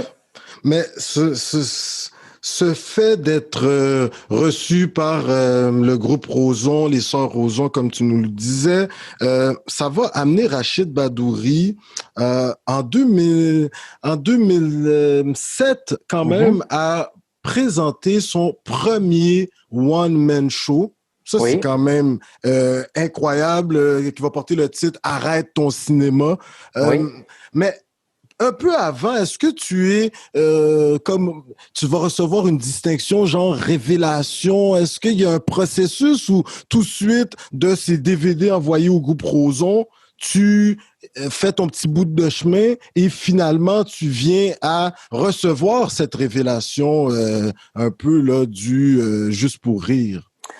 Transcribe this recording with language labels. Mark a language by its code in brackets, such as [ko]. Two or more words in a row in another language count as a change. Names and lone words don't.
[fr] Mais ce fait d'être reçu par le groupe Roson, les Sœurs Roson, comme tu nous le disais, ça va amener Rachid Badouri en 2007 quand même à présenter son premier [en] one-man show. [fr] Ça, c'est quand même incroyable, qui va porter le titre « Arrête ton cinéma ». Mais un peu avant, est-ce que tu es comme tu vas recevoir une distinction genre révélation? Est-ce qu'il y a un processus où tout de suite de ces DVD envoyés au groupe Roson, tu fais ton petit bout de chemin et finalement tu viens à recevoir cette révélation un peu là du juste pour rire?